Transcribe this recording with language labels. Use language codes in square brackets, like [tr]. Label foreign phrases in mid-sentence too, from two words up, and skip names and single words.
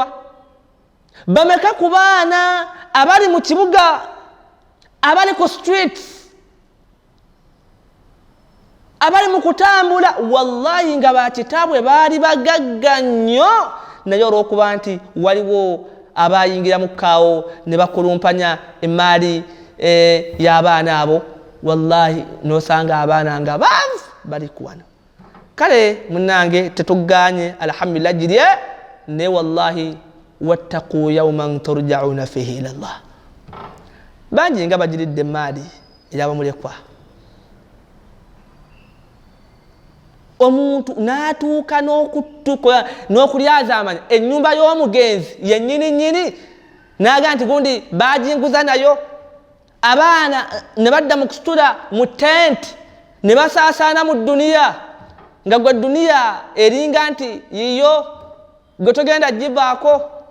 [lg] Bameka ku baana abali mu kibuga, abali ku streets, abali mu kutambula, wallahi nga bakitaabwe baali bagagga nnyo, naye olw'okuba nti waliwo abayingira mu kaawo ne bakulumpanya emaali y'abaana abo, wallahi n'osanga abaana nga baavu bali kuwano. Kale munnange tetuganye alhamdulillah girye, [ar] ne والله واتقوا يوما ترجعون فيه إلى الله. [lg] Bangi nga bagiridde emaali ey'abamulekwa, omuntu n'atuuka n'okulyaza amanya ennyumba y'omugenzi yennyini n'aga nti gundi baginguza nayo, abaana ne badda mu kusitula mu tenti ne basaasaana mu dduniya, nga gwe dduniya eringa nti yiyo gwe togenda givaako.